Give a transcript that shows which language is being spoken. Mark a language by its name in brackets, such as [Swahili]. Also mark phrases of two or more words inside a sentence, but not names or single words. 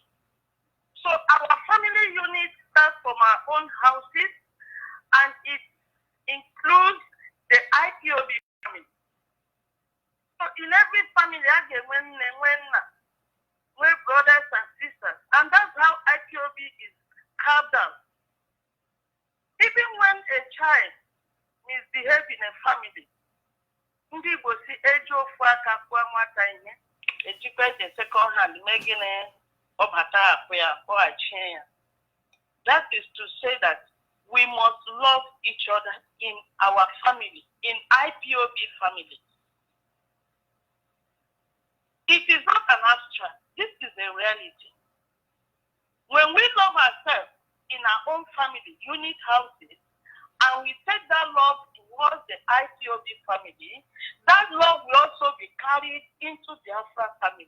[English] So our family unit starts from our own houses, and it includes the IPOB family. So in every family, we're brothers and sisters, and that's how IPOB is carved out. Even when a child misbehaves in a family, [Igbo] ndị Igbo si eji ofu aka kwụọ nwata ihe ejikwa [English] the second hand [Igbo] megine ọbata akpụ ya kpọghachie ya. [English] That is to say that we must love each other in our family, in IPOB family. It is not an abstract. This is a reality. When we love ourselves in our own family, unit houses, and we take that love towards the IPOB family, that love will also be carried into the Biafra family.